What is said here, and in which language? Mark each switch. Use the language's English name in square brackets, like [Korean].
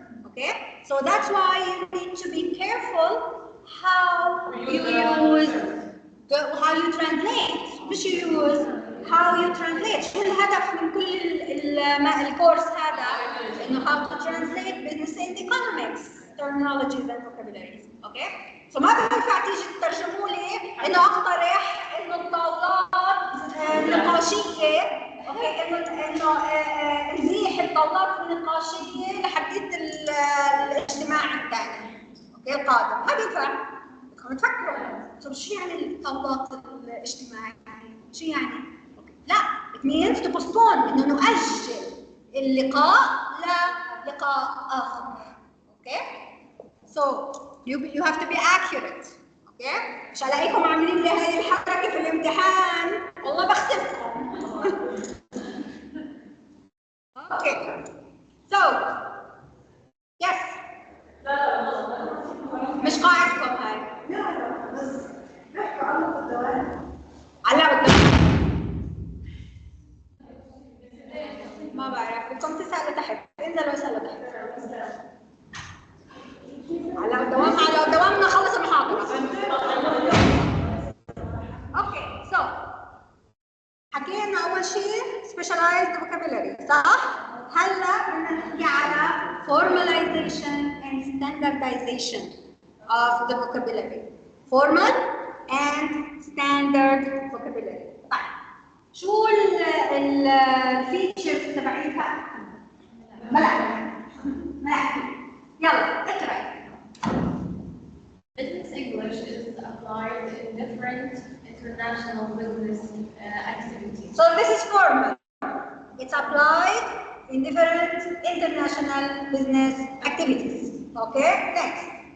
[English] Okay, so that's why you need to be careful how you use how you translate. [Arabic] مش [English] use how you translate. [Arabic] شو الهدف من كل الكورس هذا؟ انه [English] how to translate business and economics terminologies and vocabularies. Okay, so [Arabic] ما بينفع تيجي تترجموا لي انه اقترح انه الطاولات نقاشيه. اوكي، انه نزيح الطاولات النقاشيه لحديت الاجتماع الثاني. اوكي، القادم ما بينفع. بدكم تفكروا طب شو يعني الطاولات الاجتماعيه؟ شو يعني؟ اوكي، لا [English] it means to postpone، [Arabic] انه نؤجل اللقاء للقاء اخر. [English] Okay, so you have to be accurate. [Arabic] اوكي، مش الاقيكم عاملين لي هاي الحركه في الامتحان والله بختفكم. اوكي، [English] so yes، [Arabic] مش قاعدكم هاي. لا بس نحكي على الدوام. ما بعرف، بدكم تسالوا تحت، انزلوا اسالوا تحت. على دوامنا خلص المحاضرة. اوكي، so حكينا أول شيء specialized vocabulary، صح؟ هلا بدنا نحكي على [English] formalization and standardization of the vocabulary. Formal and standard vocabulary. [Arabic] طيب، شو الفيتشرز تبعيتها؟ ملاحظ. يلا اقرأ. [English] Business English is applied in different international business activities. So this is formal. It's applied in different international business activities. Okay, next.